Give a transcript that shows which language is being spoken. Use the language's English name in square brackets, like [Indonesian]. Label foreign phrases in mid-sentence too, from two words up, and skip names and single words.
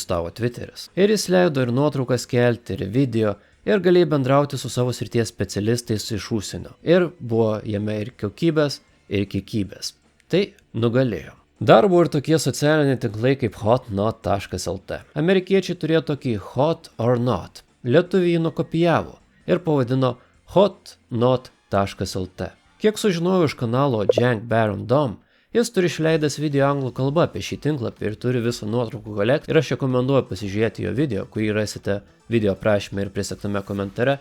[Lithuanian] Ir jis leido ir nuotraukas kelti, ir video, ir galėjai bendrauti su savo srities specialistais iš užsienio. Ir buvo jame ir kokybės, ir kiekybės. Tai nugalėjo. Dar buvo ir tokie socialiniai tinklai kaip hotnot.lt. Amerikiečiai turėjo tokį hot or not. Lietuviai jį nukopijavo ir pavadino hotnot.lt. Kiek sužinojau iš kanalo Jank Baron Dom, jis turi išleidęs video anglų kalba apie šį tinklapį ir turi visą nuotraukų kolekciją. Ir aš rekomenduoju pasižiūrėti jo video, kurį rasite video aprašyme ir prisektame komentare.